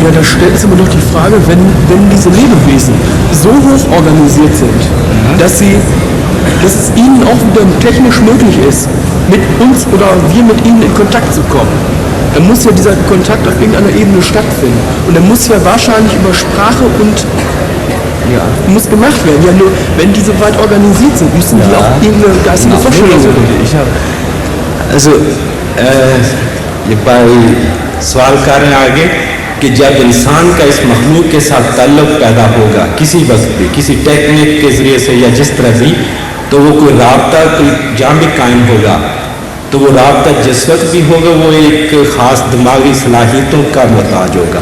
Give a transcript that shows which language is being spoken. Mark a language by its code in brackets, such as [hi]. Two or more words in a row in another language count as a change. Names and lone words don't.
[de] Ja, da stellt sich aber doch die Frage, wenn diese Lebewesen so hoch organisiert sind, dass es ihnen auch wieder technisch möglich ist, mit uns oder wir mit ihnen in Kontakt zu kommen. Dann muss ja dieser Kontakt auf irgendeiner Ebene stattfinden. Und dann muss ja wahrscheinlich über Sprache und muss gemacht werden. Ja, nur wenn die so weit organisiert sind, müssen die auch irgendeine geistige Vorstellung haben. [ur] Also یہ بھائی سوال کر رہے ہیں آگے کہ جب انسان کا اس مخلوق کے ساتھ تعلق پیدا ہوگا کسی وقت بھی کسی ٹیکنک کے ذریعے سے یا جس طرح بھی، تو وہ کوئی رابطہ کوئی جہاں بھی قائم ہوگا تو وہ رابطہ جس وقت بھی ہوگا وہ ایک خاص دماغی صلاحیتوں کا محتاج ہوگا.